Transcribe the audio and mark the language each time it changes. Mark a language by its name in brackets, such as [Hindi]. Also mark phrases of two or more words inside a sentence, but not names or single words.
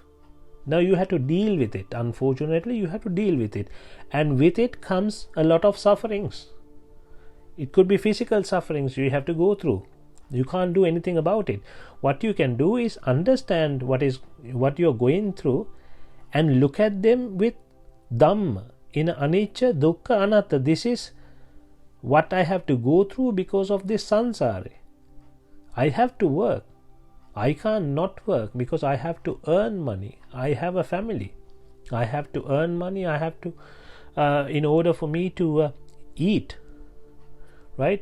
[English] Now you have to deal with it. Unfortunately, you have to deal with it, and with it comes a lot of sufferings. It could be physical sufferings you have to go through. You can't do anything about it. What you can do is understand what you're going through and look at them with Dhamma, in [Pali] anicca, dukkha, anatta. [English] This is what I have to go through because of this sansara. I have to work. I can't not work because I have to earn money. I have a family. I have to earn money. I have to, in order for me to eat, right?